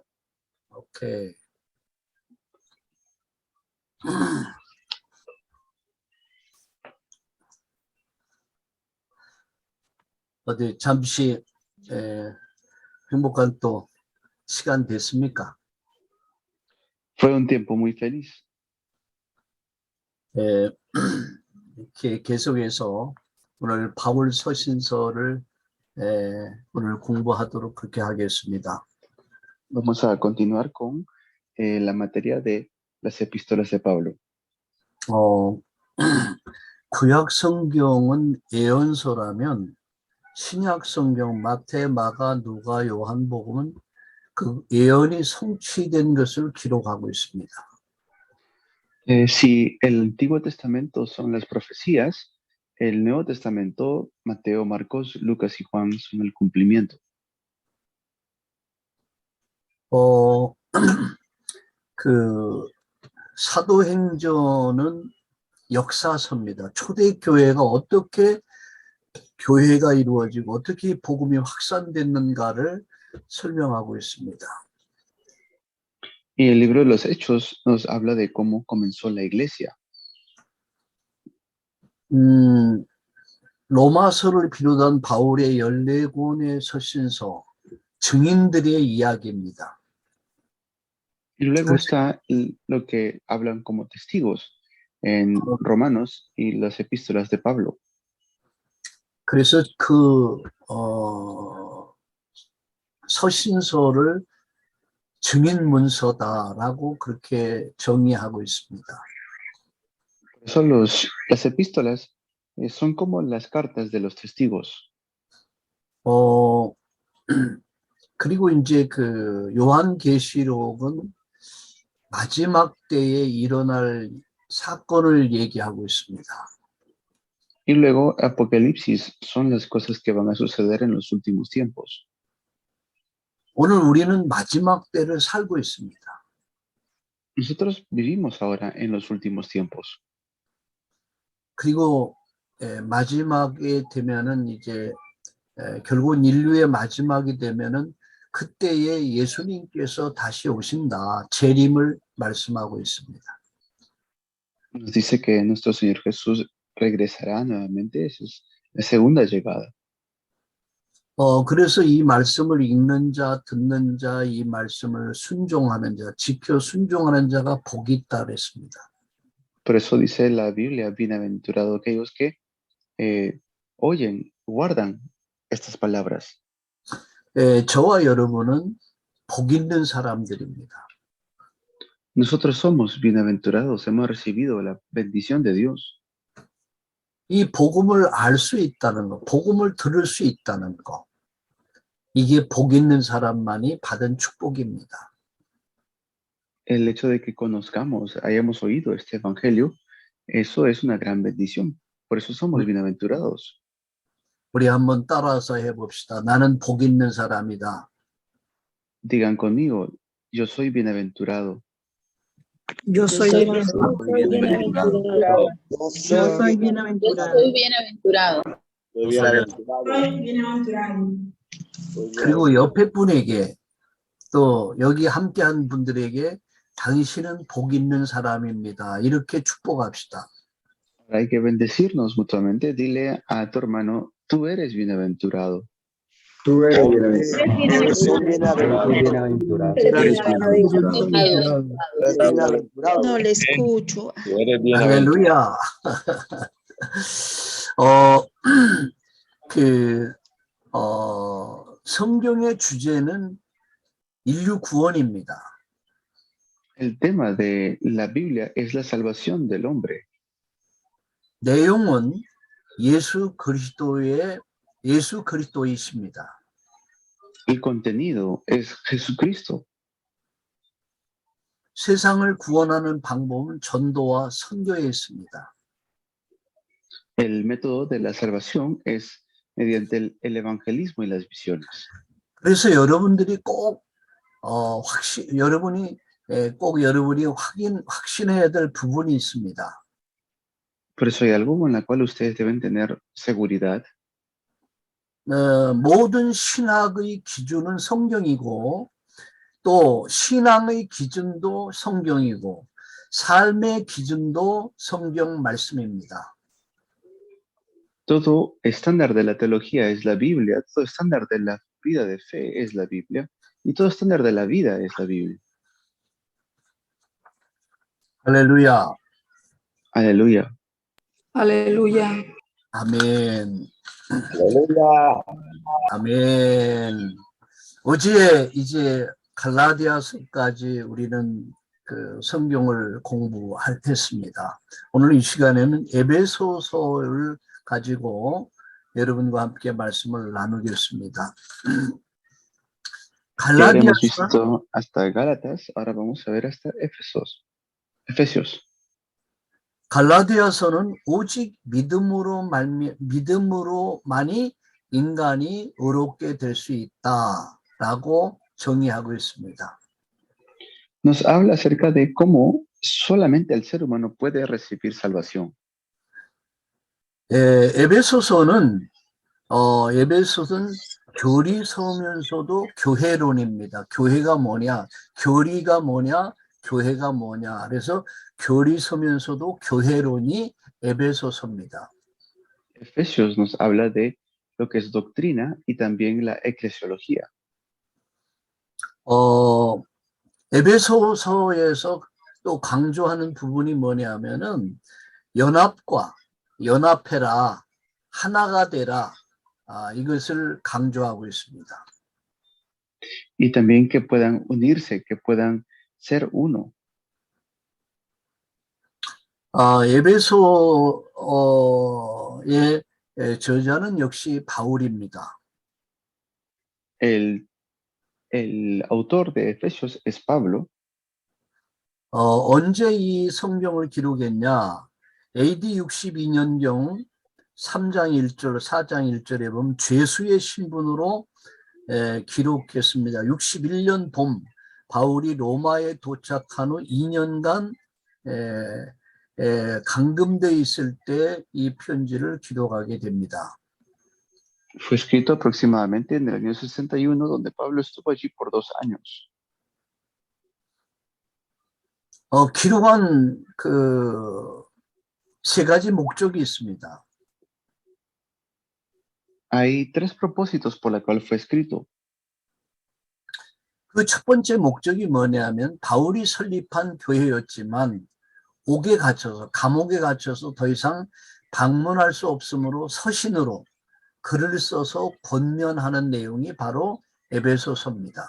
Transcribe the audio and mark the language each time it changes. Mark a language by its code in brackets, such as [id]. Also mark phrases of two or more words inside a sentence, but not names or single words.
[ko] 오케이. 어디 잠시 행복한 또 시간 됐습니까? [es] Fue un tiempo muy feliz. [ko] 이렇게 계속해서 오늘 바울 서신서를 오늘 공부하도록 그렇게 하겠습니다. [es] Vamos a continuar con la materia de las epístolas de Pablo. [ko] 구약 성경은 예언서라면 신약 성경 마태, 마가, 누가, 요한복음은 그 예언이 성취된 것을 기록하고 있습니다. [es] Si el Antiguo Testamento son las profecías, el Nuevo Testamento, Mateo, Marcos, Lucas y Juan son el cumplimiento. [ko] 그 사도행전은 역사서입니다. 초대교회가 어떻게 교회가 이루어지고 어떻게 복음이 확산됐는가를 설명하고 있습니다. [es] Y el libro de los Hechos nos habla de cómo comenzó la iglesia. [ko] 로마서를 비롯한 바울의 14권의 서신서, 증인들의 이야기입니다. [es] Y luego está lo que hablan como testigos en Romanos y las epístolas de Pablo. [ko] 그래서 그 서신서를 증인문서다라고 그렇게 정의하고 있습니다. [es] Por eso las epístolas son como las cartas de los testigos. [ko] 그리고 이제 그 요한계시록은 마지막 때에 일어날 사건을 얘기하고 있습니다. [es] Y luego Apocalipsis son las cosas que van a suceder en los últimos tiempos. [ko] 오늘 우리는 마지막 때를 살고 있습니다. [es] Nosotros vivimos ahora en los últimos tiempos. [ko] 그리고 마지막에 되면은 이제 결국은 인류의 마지막이 되면은 그때에 예수님께서 다시 오신다. 재림을 말씀하고 있습니다. [es] Nos dice que nuestro Señor Jesús regresará nuevamente. Esa es la segunda llegada. [ko] 그래서 이 말씀을 읽는 자, 듣는 자, 이 말씀을 순종하는 자, 지켜 순종하는 자가 복이 있다 그랬습니다. [es] Por eso dice la Biblia, bienaventurado aquellos que oyen, guardan estas palabras. [ko] 저와 여러분은 복 있는 사람들입니다. [es] Nosotros somos bienaventurados, hemos recibido la bendición de Dios. [ko] 이 복음을 알 수 있다는 거, 복음을 들을 수 있다는 거, 이게 복 있는 사람만이 받은 축복입니다. [es] El hecho de que conozcamos, hayamos oído este evangelio, eso es una gran bendición. Por eso somos bienaventurados. [ko] 우리 한번 따라서 해봅시다. 나는 복 있는 사람이다. [es] Digan conmigo, yo soy bienaventurado. Yo soy bienaventurado. Yo soy bienaventurado. [ko] 그리고 옆에 분에게 또 여기 함께한 분들에게 당신은 복 있는 사람입니다. 이렇게 축복합시다. [es] Hay que bendecirnos mutuamente. Dile a tu hermano, tú eres bienaventurado. Tú eres bienaventurado. No le escucho. [ko] 할렐루야. 성경의 주제는 인류 구원입니다. [es] El tema de la Biblia es la salvación del hombre. [ko] 내용은 예수 그리스도이십니다. [es] El contenido es Jesucristo. [ko] 세상을 구원하는 방법은 전도와 선교에 있습니다. [es] El método de la salvación es mediante el evangelismo y las visiones. [ko] 그래서 여러분들이 꼭 여러분이 확신해야 될 부분이 있습니다. [es] Por eso hay algo con la cual ustedes deben tener seguridad. [ko] 모든 신학의 기준은 성경이고 또 신앙의 기준도 성경이고 삶의 기준도 성경 말씀입니다. [es] Todo estándar de la teología es la Biblia, todo estándar de la vida de fe es la Biblia, y todo estándar de la vida es la Biblia. [ko] 할렐루야. [es] Aleluya. Aleluya. [ko] 아멘. [es] Aleluya. [ko] 아멘. 어제 이제 갈라디아서까지 우리는 그 성경을 공부했습니다. 오늘 이 시간에는 에베소서를 가지고 여러분과 함께 말씀을 나누겠습니다. [es] Ya hemos 갈라디아서 visto hasta Gálatas, ahora vamos a ver hasta Efesios. [ko] 갈라디아서는 오직 믿음으로만이 인간이 의롭게 될 수 있다라고 정의하고 있습니다. [es] Nos habla acerca de cómo solamente el ser humano puede recibir salvación. [ko] 에베소서는 교리 서면서도 교회론입니다. 교회가 뭐냐, 교리가 뭐냐, 교회가 뭐냐. 그래서 교리 서면서도 교회론이 에베소서입니다. [es] Efesios nos habla de lo que es doctrina y también la eclesiología. [ko] 에베소서에서 또 강조하는 부분이 뭐냐면은 연합해라, 하나가 되라, 이것을 강조하고 있습니다. [es] Y también que puedan unirse, que puedan ser uno. [ko] 에베소의 저자는 역시 바울입니다. [es] El autor de Efesios es Pablo. [ko] 언제 이 성경을 기록했냐? AD 62년경 3장 1절, 4장 1절에 보면 죄수의 신분으로 기록했습니다. 61년 봄 바울이 로마에 도착한 후 2년간 감금되어 있을 때 이 편지를 기록하게 됩니다. [es] Fue escrito aproximadamente en el año 61, donde Pablo estuvo allí por 2 años. [ko] 기록한 그 세 가지 목적이 있습니다. [es] Hay 3 propósitos por la cual fue escrito. [ko] 그 첫 번째 목적이 뭐냐면 바울이 설립한 교회였지만 감옥에 갇혀서 더 이상 방문할 수 없으므로 서신으로 글을 써서 권면하는 내용이 바로 에베소서입니다.